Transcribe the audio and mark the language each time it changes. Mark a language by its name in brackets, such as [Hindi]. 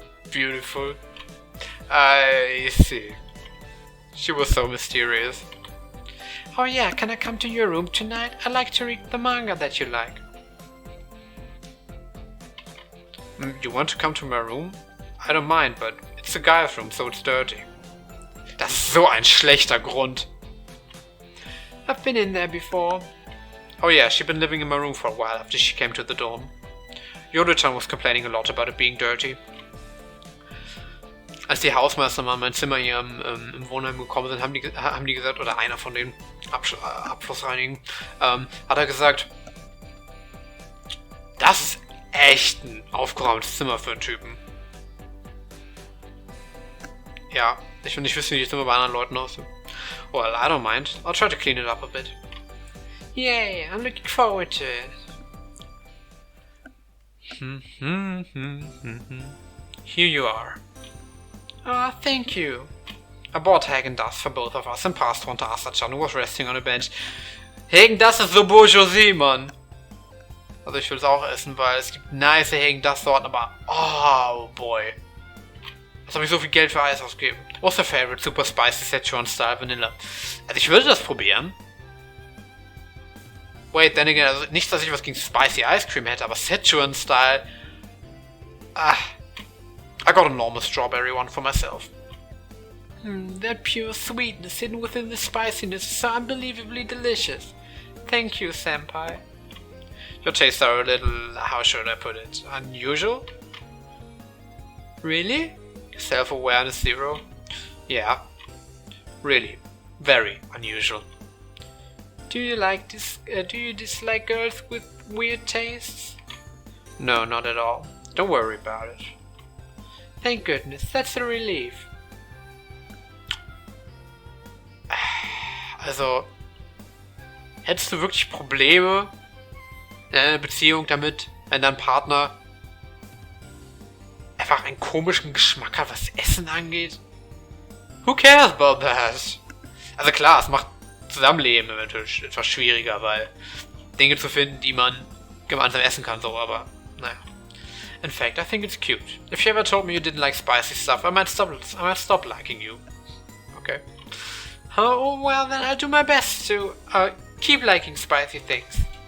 [English] Beautiful. I see. She was so mysterious. Oh yeah, can I come to your room tonight? I'd like to read the manga that you like. You want to come to my room? I don't mind, but it's a guy's room, so it's dirty. [German] Das ist so ein schlechter Grund. [English] I've been in there before. Oh yeah, she'd been living in my room for a while after she came to the dorm. Yodo-chan was complaining a lot about it being dirty. [German] Als die Hausmeister mal in mein Zimmer hier im Wohnheim gekommen sind, haben die gesagt, oder einer von den Abflussreinigen, hat er gesagt, das ist echt ein aufgeräumtes Zimmer für einen Typen. Ja, ich will nicht wissen, wie die Zimmer bei anderen Leuten aussehen. [English] Well, I don't mind. I'll try to clean it up a bit. Yay, I'm looking forward to it. Here you are. Ah, thank you. I bought Häagen-Dazs for both of us and passed one to Asa-chan, who was resting on a bench. [German] Häagen-Dazs ist so Bourgeoisie, Mann. Also ich will es auch essen, weil es gibt nice Häagen-Dazs-Sorten, aber [English] oh boy. [German] Was habe ich so viel Geld für Eis ausgegeben? [English] What's your favorite super spicy Szechuan Style Vanilla? [German] Also ich würde das probieren. [English] Wait, then again, [German] also nicht, dass ich was gegen Spicy Ice Cream hätte, aber Szechuan Style... [English] I got a normal strawberry one for myself. That pure sweetness hidden within the spiciness is so unbelievably delicious. Thank you, senpai. Your tastes are a little, how should I put it, unusual? Really? Self-awareness zero? Yeah. Really. Very unusual. Do you dislike girls with weird tastes? No, not at all. Don't worry about it. Thank goodness, that's a relief. [German] Also, hättest du wirklich Probleme in einer Beziehung damit, wenn dein Partner einfach einen komischen Geschmack hat, was Essen angeht? [English] Who cares about that? [German] Also klar, es macht Zusammenleben eventuell etwas schwieriger, weil Dinge zu finden, die man gemeinsam essen kann, so, aber naja. [English] In fact, I think it's cute. If you ever told me you didn't like spicy stuff, I might stop liking you. Okay. Oh, well then I'll do my best to keep liking spicy things.